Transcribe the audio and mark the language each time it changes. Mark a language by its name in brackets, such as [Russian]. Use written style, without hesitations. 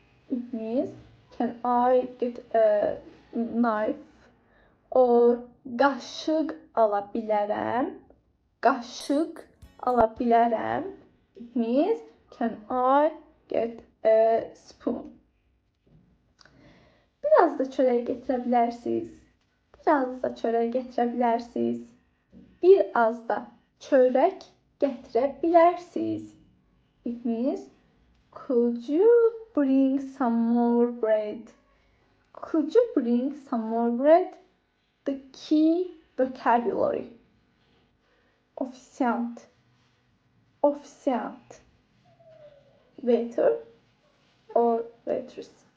[English] It means, can I get a knife? [Azerbaijani] Or qaşıq ala bilərəm. Qaşıq ala bilərəm. [English] It means, can I get a spoon? [Azerbaijani] Biraz da çörək gətirə bilərsiniz. Biraz da çörək gətirə bilərsiniz. Bir az da çörek getirebilirsiniz. [English] It means, could you bring some more bread? Could you bring some more bread? The key vocabulary. Officiant, officiant, waiter or waitress.